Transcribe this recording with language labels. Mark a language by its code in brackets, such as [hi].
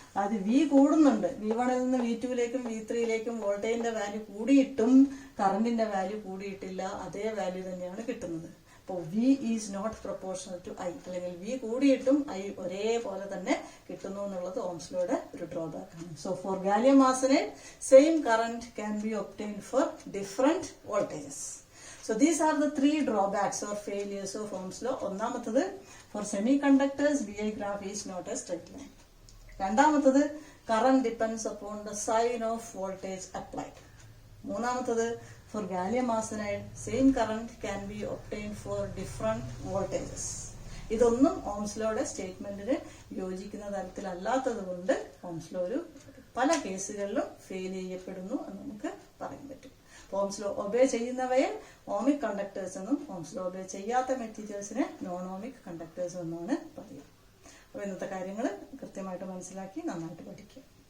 [ml] അത് V കൂടുന്നുണ്ട്, V1ൽ നിന്ന് V2ലേക്കും V3യിലേക്കും വോൾട്ടേജിന്റെ വാല്യൂ കൂടിയിട്ടും കറണ്ടിന്റെ വാല്യൂ കൂടിയിട്ടില്ല, അതേ വാല്യൂ തന്നെയാണ് കിട്ടുന്നത്. അപ്പോൾ [en] V is not proportional to I, [ml] അല്ലെങ്കിൽ V കൂടിയിട്ടും I ഒരേപോലെ തന്നെ കിട്ടുന്നു എന്നുള്ളത് ഓംസ് ലോയുടെ ഒരു ഡ്രോബാക്ക് ആണ്. [en] So for gallium arsenide same current can be obtained for different voltages. So these are the 3 drawbacks or failures of Ohm's law. [ml] ഒന്നാമത്തത്, [en] for semiconductors VI graph is not a straight line. [ml] രണ്ടാമത്തത്, [en] current depends upon the sign of voltage applied. [ml] മൂന്നാമത്തത്, [en] for gallium arsenide same current can be obtained for different voltages. [ml] ഇതൊന്നും Ohm's ലോയുടെ സ്റ്റേറ്റ്മെന്റിന് യോജിക്കുന്ന തരത്തിലല്ലാത്തത് കൊണ്ട് Ohm's law ഒരു പല കേസുകളിലും fail ചെയ്യപ്പെടുന്നു എന്ന് നമുക്ക് പറയാൻ പറ്റും. Ohm's law obey ചെയ്യുന്നവയെ ohmic conductors എന്നും ഓംസ് ലോ ഒബേ ചെയ്യാത്ത മെറ്റീരിയൽസിനെ നോൺ ഓമിക് കണ്ടക്ടേഴ്സ് എന്നാണ് പറയുക. അപ്പോൾ ഇന്നത്തെ കാര്യങ്ങൾ കൃത്യമായിട്ട് മനസ്സിലാക്കി നന്നായിട്ട് പഠിക്കുക.